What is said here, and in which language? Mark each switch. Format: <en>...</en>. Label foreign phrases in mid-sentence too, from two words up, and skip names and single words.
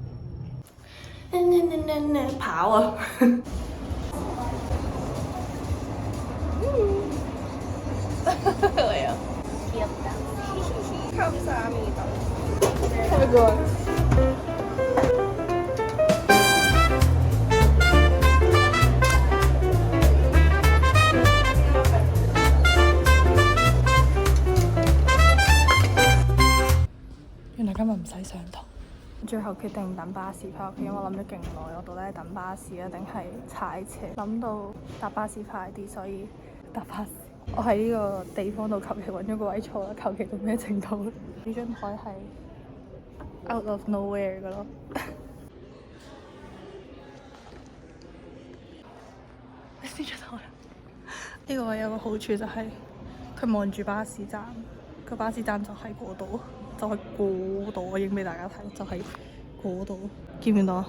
<yue>跑啊！嚟啊 ！감사합니다。</yue> <en>Have a good one。</en> <yue>原來今日唔使上堂，最後決定等巴士翻屋企，因為我諗咗勁耐，我到底係等巴士啊定係踩車？諗到搭巴士快啲，所以搭巴士。我喺呢個地方度求其揾咗個位坐啦，求其到咩程度咧？呢張台係</yue> <en>out of nowhere</en> <yue>噶咯。你先出台啦！呢個位有個好處就係佢望住巴士站，個巴士站就喺嗰度。就係嗰度，我影俾大家睇，就係嗰度，見唔見到啊？</yue>